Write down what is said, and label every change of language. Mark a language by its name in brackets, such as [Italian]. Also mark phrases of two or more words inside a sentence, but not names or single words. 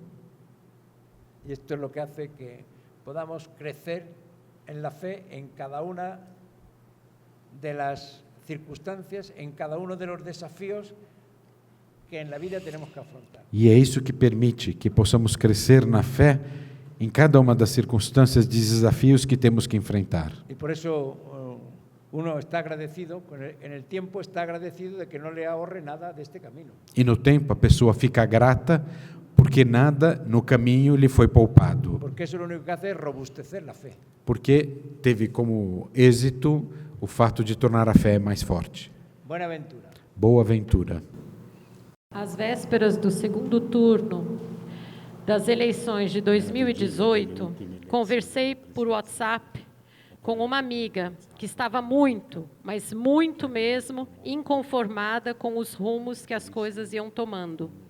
[Spanish] Y esto es lo que hace que podamos crecer en la fe en cada una de las circunstancias, en cada uno de los desafíos que en la vida tenemos que afrontar. [Portuguese] E é isso que permite que possamos crescer na fé em cada uma das circunstâncias e desafios que temos que enfrentar. [Spanish] Y por eso uno está agradecido, en el tiempo está agradecido de que no le ahorre nada de este camino. [Portuguese] E no tempo a pessoa fica grata porque nada no caminho lhe foi poupado, [Spanish] Porque eso lo único que hace es robustecer la fe. [Portuguese] porque teve como êxito o fato de tornar a fé mais forte. [Spanish] Buena aventura. [Portuguese] Boa aventura. Às vésperas do segundo turno das eleições de 2018, conversei por WhatsApp com uma amiga que estava muito, mas muito mesmo, inconformada com os rumos que as coisas iam tomando.